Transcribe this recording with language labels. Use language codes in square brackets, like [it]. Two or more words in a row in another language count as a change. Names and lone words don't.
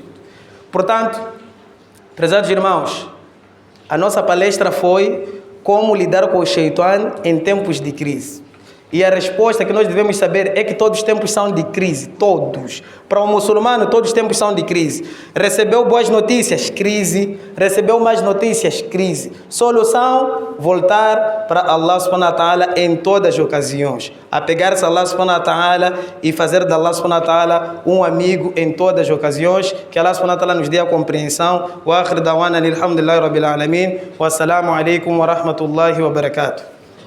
[pt] Portanto, prezados irmãos, a nossa palestra foi como lidar com o Shaitan em tempos de crise. E a resposta que nós devemos saber é que todos os tempos são de crise, todos. Para o muçulmano, todos os tempos são de crise. Recebeu boas notícias, crise. Recebeu más notícias, crise. Solução, voltar para Allah [ar] سبحانه وتعالى [pt] em todas as ocasiões. Apegar-se a Allah [ar] سبحانه وتعالى [pt] e fazer de Allah [ar] سبحانه وتعالى [pt] um amigo em todas as ocasiões. Que Allah [ar] سبحانه وتعالى [pt] nos dê a compreensão. [ar] وآخر دعوانا الحمد لله رب العالمين. والسلام عليكم ورحمة الله وبركاته.